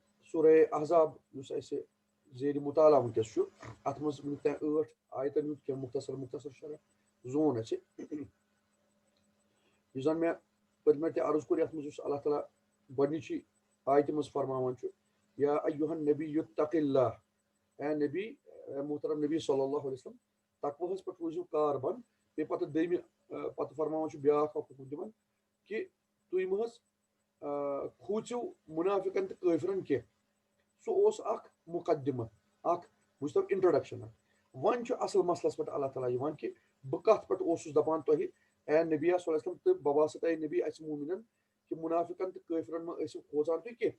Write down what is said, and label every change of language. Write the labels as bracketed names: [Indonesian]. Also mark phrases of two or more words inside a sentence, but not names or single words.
[Kashmiri] سورہ احزاب یُس اَسہِ زیرِ مطالعہ وٕنکٮ۪س چھُ اَتھ منٛز وٕنیُک تام 8 آیتن ہُنٛد کینٛہہ مختصر شرح زون اَسہِ یُس زن مےٚ پٔتمہِ تہِ عرض کوٚر یَتھ منٛز یُس اللہ تعالیٰ گۄڈنِچی آیتہِ منٛز فرماوان چھُ [Arabic] یا ایُّہا النبی اتق اللہ، [Kashmiri] اے نبی اے محترم نبی [Arabic] صلی اللہ علیہ وسلم [Kashmiri] تقوہَس پٮ۪ٹھ روٗزِو کاربند. بیٚیہِ پتہٕ دوٚیمہِ پتہٕ فرماوان چھُ بیٛاکھ اکھ حُکم تِمن کہِ تُہۍ مہ حظ کھوٗژِو مُنافِقن تہٕ کٲفرن کینٛہہ. سُہ اوس اکھ مُقدمہ اکھ بوٗزتو انٹروڈکشن اکھ. وۄنۍ چھُ اصل مسلس پٮ۪ٹھ اللہ تعالیٰ یِوان کہِ بہٕ کتھ پٮ۪ٹھ اوسُس دپان تۄہہِ اے نبیہ [Arabic] صلی اللہ علیہ وسلم [Kashmiri] تہٕ بہٕ باسط اے نبی اسہِ موٗمِنن کہِ مُنافِقن تہٕ کٲفرن ما ٲسِو کھوژان تُہۍ کینٛہہ.